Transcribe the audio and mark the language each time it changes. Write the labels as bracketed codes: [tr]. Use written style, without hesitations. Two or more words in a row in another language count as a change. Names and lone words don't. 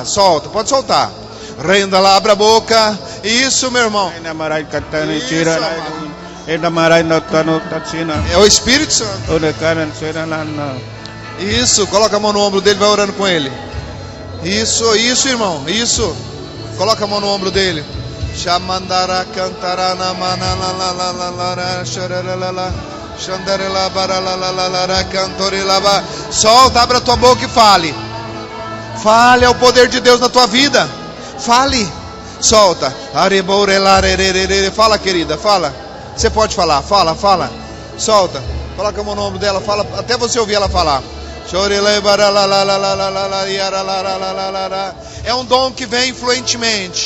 [pt] Solta, pode soltar. Renda lá, abra a boca. Isso, meu irmão. Isso, é o Espírito Santo. Isso, coloca a mão no ombro dele, vai orando com ele. Isso, irmão, isso. Coloca a mão no ombro dele. Chamandara cantarana manalalalala xaralala xandarela baralalalala cantorilaba. Solta, abra a tua boca e fale. Fale ao poder de Deus na tua vida. Fale. Solta. Fala, querida, fala. Você pode falar, fala. Solta. Coloca a mão no ombro dela, fala até você ouvir ela falar. É um dom que vem influentemente.